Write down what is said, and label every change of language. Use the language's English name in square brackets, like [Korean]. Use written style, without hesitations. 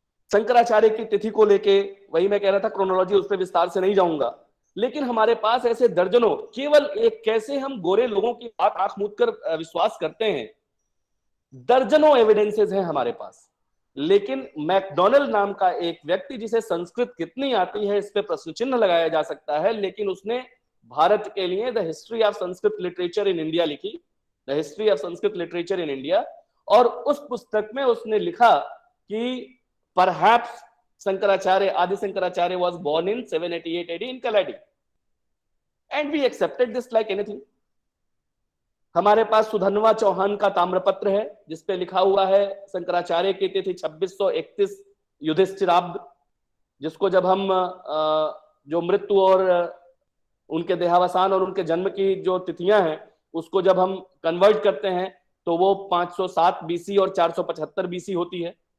[Hindi] शंकराचार्य की तिथि को लेके, वही मैं कह रहा था, क्रोनोलॉजी उस पर विस्तार से नहीं जाऊंगा, लेकिन हमारे पास ऐसे दर्जनों, केवल एक कैसे हम गोरे लोगों की बात आंख मूंद कर विश्वास करते हैं, दर्जनों एविडेंसेस हैं हमारे पास। लेकिन मैकडोनल्ड नाम का एक व्यक्ति, जिसे संस्कृत कितनी आती है इस पे प्रश्न चिन्ह लगाया जा सकता है, लेकिन उसने भारत के लिए the history of Sanskrit literature in India लिखी, the history of Sanskrit literature in India. और उस पुस्तक में उसने लिखा कि परहैप्स शंकराचार्य, आदि Shankaracharya [English] was born in 788 AD in Kaladi, and we accepted this like anything. [Hindi] हमारे पास सुधन्वा चौहान का ताम्रपत्र है, जिसपे लिखा हुआ है शंकराचार्य की तिथि 2631 युधिष्ठिराब्द, जिसको जब हम जो मृत्यु और उनके देहावसान और उनके जन्म की जो तिथियां हैं, उसको जब हम कन्वर्ट करते हैं तो वो 507 BC और 475 BC होती है।